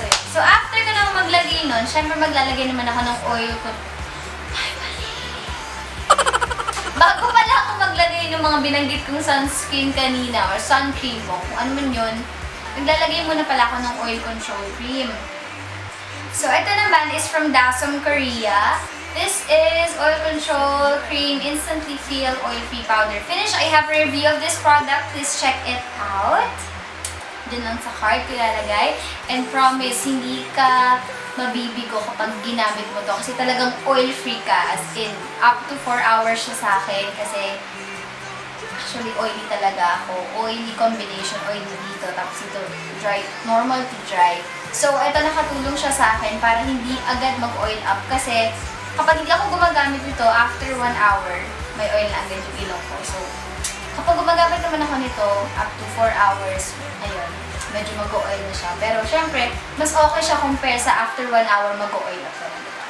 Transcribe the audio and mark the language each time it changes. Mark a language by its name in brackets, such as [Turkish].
[Filipino] So, after ko naman maglagay nun, syempre maglalagay naman ako ng oil ko. Bago pala ako maglagay ng mga binanggit kong sunscreen kanina or sun cream mo, kung ano man yun, naglalagay muna pala ako ng oil control cream. [English] So, [Filipino] ito naman [English] is from Dasm Korea. This is oil control cream, instantly feel oil-free powder finish. I have a review of this product. Please check it out. [Filipino] Dun lang sa card ko ilalagay. And promise, hindi ka mabibigo kapag ginamit mo to kasi talagang oil-free ka, as in up to 4 hours siya sa akin kasi actually oily talaga ako. [English] Oily combination, oily dito, tapos ito dry, normal to dry. [Filipino] So, ito nakatulong siya sa akin para hindi agad mag-oil up kasi kapag hindi ako gumagamit nito, after 1 hour, may oil na agad yung ilong ko. So, kapag gumagamit naman ako nito, up to 4 hours, ayun, medyo mag-oil na siya. Pero, syempre, mas okay siya compare sa after 1 hour mag-oil up na diba?